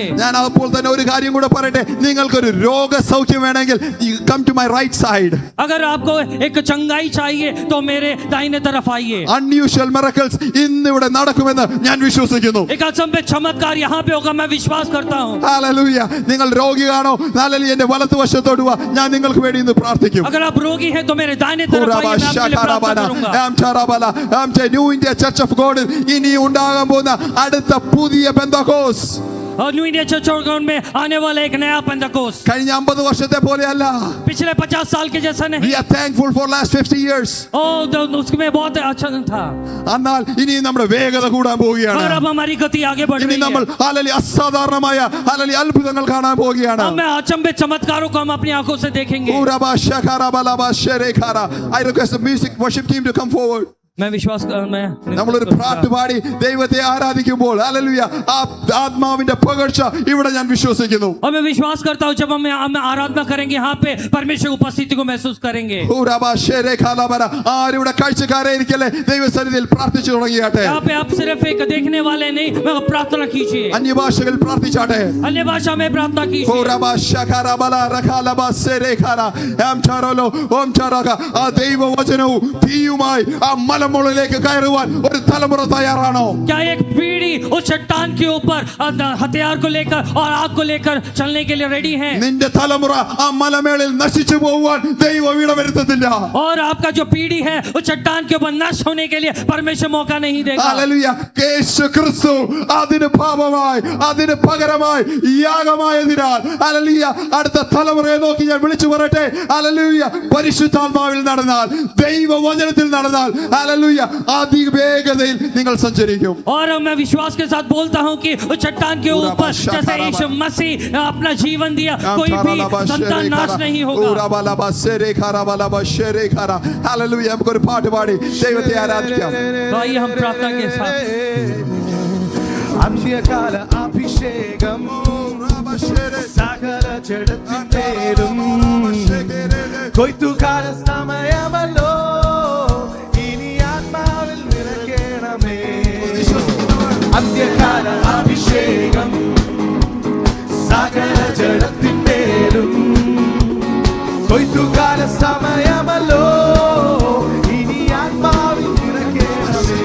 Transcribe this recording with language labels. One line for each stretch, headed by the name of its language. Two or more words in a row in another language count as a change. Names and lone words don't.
Malayalam: ഞാൻ അപ്പോൾ തന്നെ ഒരു കാര്യം കൂടെ പറയട്ടെ. നിങ്ങൾക്കൊരു രോഗസൗഖ്യം വേണമെങ്കിൽ
English: come to my right side.
Hindi: अगर आपको एक चंगाई चाहिए तो मेरे दाहिने तरफ आइए.
English: unusual miracles
Malayalam: ഇന്ന് ഇവിടെ നടക്കുമെന്ന് ഞാൻ വിശ്വസിക്കുന്നു.
Hindi: एक असंभव चमत्कार यहाँ पे होगा मैं विश्वास करता हूँ.
Malayalam: ഹല്ലേലൂയ. നിങ്ങൾ രോഗിയാണോ ഹല്ലേലൂയ എന്റെ വലതുവശത്തോട്ട് വാ. ഞാൻ നിങ്ങൾക്ക് വേണ്ടി ഇന്ന് പ്രാർത്ഥിക്കും.
Hindi: अगर आप रोगी हैं तो मेरे दाहिने तरफ आइए मैं आपके लिए प्रार्थना करूंगा.
Malayalam: ന്യൂ ഇന്ത്യ ചർച്ച് ഓഫ് ഗോഡ് ഇനി ഉണ്ടാകാൻ പോകുന്ന അടുത്ത പുതിയ പെന്തക്കോസ്
Hindi: और न्यू इंडिया चर्च ऑफ गॉड में आने वाला एक नया पेंटेकोस्ट
Malayalam: കഴിഞ്ഞ 50 വർഷത്തെ പോലെയല്ല.
Hindi: पिछले 50 साल के जैसा
English: We
Hindi: नहीं.
English: are thankful for last 50 years.
Hindi: उसमें बहुत अच्छा था.
Malayalam: എന്നാൽ ഇനി നമ്മുടെ വേഗത കൂടാൻ
Hindi: और
Malayalam: പോവുകയാണ്.
Hindi: अब हमारी गति आगे बढ़
Malayalam: ഇനി
Hindi: रही
Malayalam: നമ്മൾ
Hindi: है.
Malayalam: ഹല്ലേലൂയ അസാധാരണമായ ഹല്ലേലൂയ അത്ഭുതങ്ങൾ കാണാൻ പോവുകയാണ്.
Hindi: अब मैं अचंभित चमत्कारों को हम अपनी आंखों से देखेंगे.
English: I request the music worship team to come forward.
Hindi: मैं विश्वास
Malayalam: നമ്മളൊരു പാട്ട് പാടി ദൈവത്തെ ആരാധിക്കുമ്പോൾ ഹല്ലേലൂയ ആത്മാവിന്റെ പകർച്ച ഇവിടെ ഞാൻ വിശ്വസിക്കുന്നു.
Hindi: और मैं विश्वास करता हूँ जब हम आराधना करेंगे यहाँ पे परमेश्वर की उपस्थिति को महसूस करेंगे.
Malayalam: ആരുടെ കാഴ്ചക്കാരെ ഇരിക്കല്ലേ ദൈവസന്നിധിയിൽ പ്രാർത്ഥിച്ചു തുടങ്ങിയാട്ടെ.
Hindi: यहाँ पे आप सिर्फ एक देखने वाले नहीं मैं प्रार्थना कीजिए.
Malayalam: അന്യഭാഷകളിൽ പ്രാർത്ഥിച്ചാട്ടെ.
Hindi: अन्य भाषा में प्रार्थना कीजिए.
Malayalam: ആ ദൈവവചനവും തീയുമായി ആ മലമുകളിലേക്ക് കയറുവാൻ ഒരു തലമുറ തയ്യാറാണോ?
Hindi: क्या एक पीढ़ी उस चट्टान के ऊपर हथियार को लेकर और आग को लेकर चलने के लिए रेडी है?
Malayalam: നിന്റെ തലമുറ ആ മലമേളിൽ നശിച്ചു പോകുവാൻ ദൈവം ഇടവരുത്തത്തില്ല.
Hindi: और आपका जो पीढ़ी है उस चट्टान के ऊपर नष्ट होने के लिए परमेश्वर मौका नहीं देगा.
Malayalam: ഹല്ലേലൂയ. യേശു ക്രിസ്തു അതിന് പാപമായി അതിന് പകരമായി യാഗമായതിനാൽ ഹല്ലേലൂയ അടുത്ത തലമുറയെ നോക്കി ഞാൻ വിളിച്ചു പറയട്ടെ. ഹല്ലേലൂയ പരിശുദ്ധാത്മാവിൽ നടന്നാൽ ദൈവവചനത്തിൽ നടന്നാൽ ഹല്ലേലൂയ അതിവേഗതയിൽ നിങ്ങൾ സഞ്ചരിക്കും.
Hindi: और मैं विश्वास के साथ बोलता हूं कि उस चट्टान के ऊपर जैसे यीशु मसीह अपना जीवन दिया कोई भी संतान नाश नहीं होगा.
Malayalam: ഹല്ലേലൂയ. നമുക്കൊരു പാട്ട് പാടി ദൈവത്തെ ആരാധിക്കാം.
Hindi: तो आइए हम प्रार्थना के साथ
Malayalam: അന്ത്യകാല അഭിഷേകം സകല ജഡത്തിന്മേലും കൊയ്ത്തുകാല സമയമല്ലോ ഇനി ആത്മാവിൽ നിറയ്ക്കണമേ. അന്ത്യകാല അഭിഷേകം സകല ജഡത്തിന്മേലും കൊയ്ത്തുകാല സമയമല്ലോ ഇനി ആത്മാവിൽ നിറയ്ക്കണമേ.